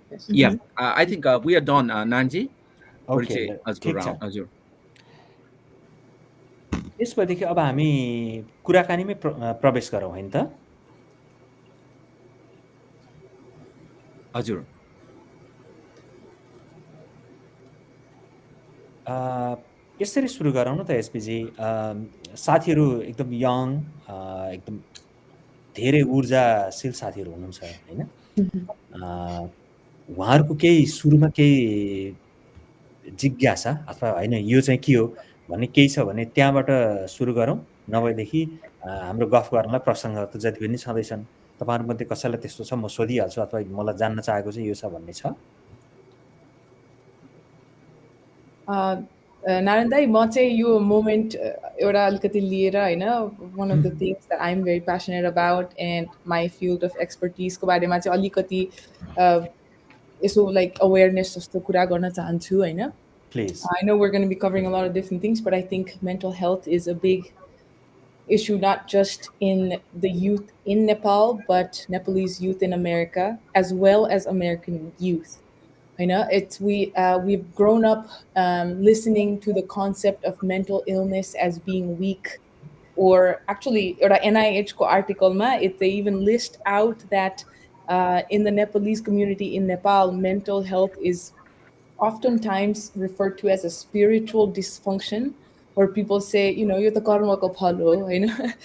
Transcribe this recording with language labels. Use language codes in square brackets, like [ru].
[en] Yeah, I think we are done, Nanji. [ne] Okay ठिक छ. हजुर. यसपछि अब हामी कुराकानीमै प्रवेश गरौँ होइन त? हजुर. यसरी सुरु गरौँ न त एसपीजी. साथीहरू एकदम यङ, एकदम धेरै ऊर्जाशील साथीहरू हुनुहुन्छ होइन? उहाँहरूको केही सुरुमा केही जिज्ञासा अथवा होइन यो चाहिँ के हो भन्ने केही छ भने त्यहाँबाट सुरु गरौँ. नभएदेखि हाम्रो गफ गर्नलाई प्रसङ्ग त जति पनि छँदैछन्. तपाईँहरूमध्ये कसैलाई त्यस्तो छ म सोधिहाल्छु अथवा मलाई जान्न चाहेको चाहिँ यो छ भन्ने छ? नारायण दाई, म चाहिँ यो मोमेन्ट एउटा अलिकति लिएर होइन, [en] one of the things that I am very passionate about and my field of एक्सपर्टिजको [ne] बारेमा चाहिँ अलिकति यसो लाइक अवेरनेस जस्तो कुरा गर्न चाहन्छु होइन. [en] Please. I know we're going to be covering a lot of different things, but I think mental health is a big issue, not just in the youth in Nepal, but Nepalese youth in America, as well as American youth. You know, we've grown up listening to the concept of mental illness as being weak, or actually, NIH article they even list out that in the Nepalese community in Nepal, mental health is oftentimes referred to as a spiritual dysfunction, where people say, you know, you're the [ne] karma ko phal ho, [en] you know.